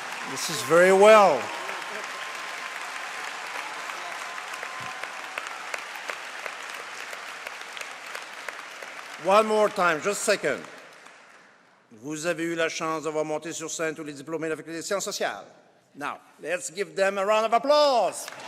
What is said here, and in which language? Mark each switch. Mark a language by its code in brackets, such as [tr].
[en] This is very well. One more time, just a second. [fr] Vous avez eu la chance d'avoir monté sur scène tous les diplômés de la Faculté des sciences sociales. [en] Now, let's give them a round of applause.